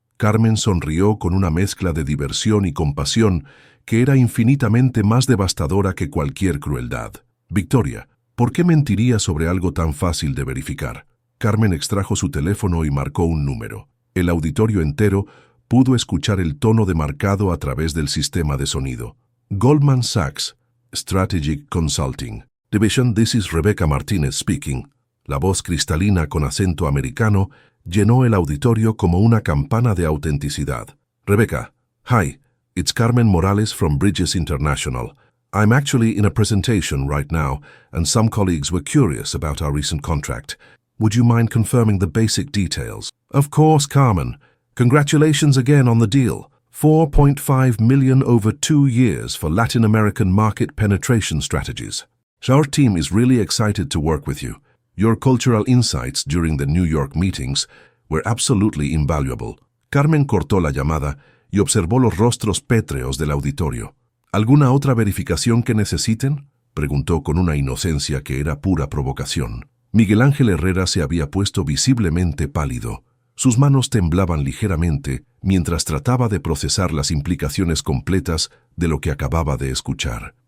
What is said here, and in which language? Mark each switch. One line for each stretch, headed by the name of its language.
Spanish: Carmen sonrió con una mezcla de diversión y compasión que era infinitamente más devastadora que cualquier crueldad. Victoria, ¿por qué mentiría sobre algo tan fácil de verificar? Carmen extrajo su teléfono y marcó un número. El auditorio entero pudo escuchar el tono demarcado a través del sistema de sonido.
English: Goldman Sachs, Strategic Consulting. Division, this is Rebecca Martínez speaking.
Spanish: La voz cristalina con acento americano llenó el auditorio como una campana de autenticidad.
English: Rebecca, hi, it's Carmen Morales from Bridges International. I'm actually in a presentation right now, and some colleagues were curious about our recent contract. Would you mind confirming the basic details? Of course, Carmen. Congratulations again on the deal. $4.5 million over 2 years for Latin American market penetration strategies. Our team is really excited to work with you. Your cultural insights during the New York meetings were absolutely invaluable.
Spanish: Carmen cortó la llamada y observó los rostros pétreos del auditorio. ¿Alguna otra verificación que necesiten?, preguntó con una inocencia que era pura provocación. Miguel Ángel Herrera se había puesto visiblemente pálido. Sus manos temblaban ligeramente mientras trataba de procesar las implicaciones completas de lo que acababa de escuchar.